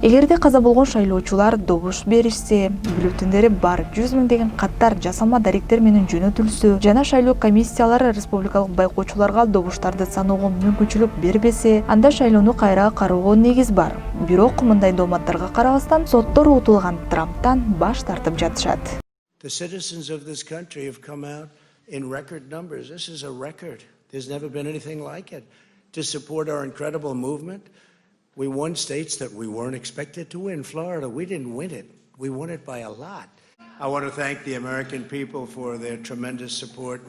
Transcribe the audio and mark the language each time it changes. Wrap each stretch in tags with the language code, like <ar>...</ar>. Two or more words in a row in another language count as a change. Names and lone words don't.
<ky>Эгерде каза болгон шайлоочулар добуш беришсе, бюллетендери бар 100 миңдеген каттар жасалма даректер менен жөнөтүлсө, жана шайлоо комиссиялары республикалык байкоочуларга добуштарды саноого мүмкүнчүлүк бербесе, анда шайлоону кайра кароого негиз бар. Бирок мындай дооматтарга карабастан соттор утулган Трамптан баш тартып жатышат.</ky> <en>The citizens of this country have come out in record numbers. This is a record. There's never been anything like it. To support our incredible movement, we won states that we weren't expected to win. Florida, we didn't win it. We won it by a lot. I want to thank the American people for their tremendous support.</en>